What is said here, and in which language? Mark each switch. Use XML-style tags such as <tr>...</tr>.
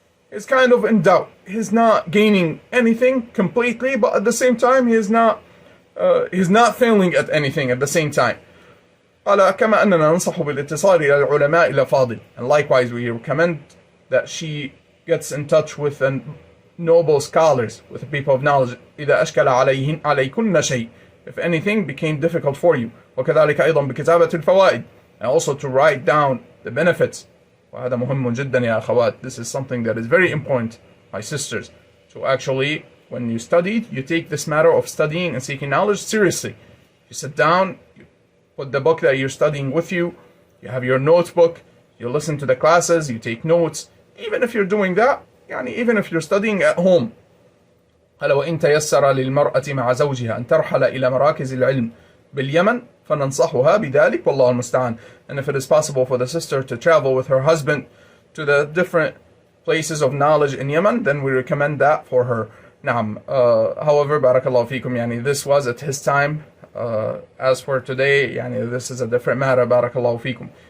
<en>He's kind of in doubt. He's not gaining anything completely, but at the same time he's not failing at anything at the same time.</en> <ar>قال كما أننا ننصح بالاتصال إلى العلماء الأفاضل,</ar> <en>and likewise we recommend that she gets in touch with noble scholars, with the people of knowledge.</en> <ar>إذا أشكل عليكن شيء,</ar> <en>if anything became difficult for you.</en> <ar>وكذلك أيضا بكتابة الفوائد,</ar> <en>and also to write down the benefits.</en> <ar>وهذا مهم جدا يا أخوات.</ar> <en>This is something that is very important, my sisters, to actually, when you study, you take this matter of studying and seeking knowledge seriously. You sit down, you put the book that you're studying with you, you have your notebook, you listen to the classes, you take notes. Even if you're doing that, even if you're studying at home.</en> <ar>قال وإن تيسر للمرأة مع زوجها أن ترحل إلى مراكز العلم باليمن فننصحها بذلك والله المستعان.</ar> <en>And if it is possible for the sister to travel with her husband to the different places of knowledge in Yemen, then we recommend that for her.</en> <ar>نعم.</ar> <en>However, barakallahu fikum, this was at his time. As for today, this is a different matter. Barakallahu fikum.</en>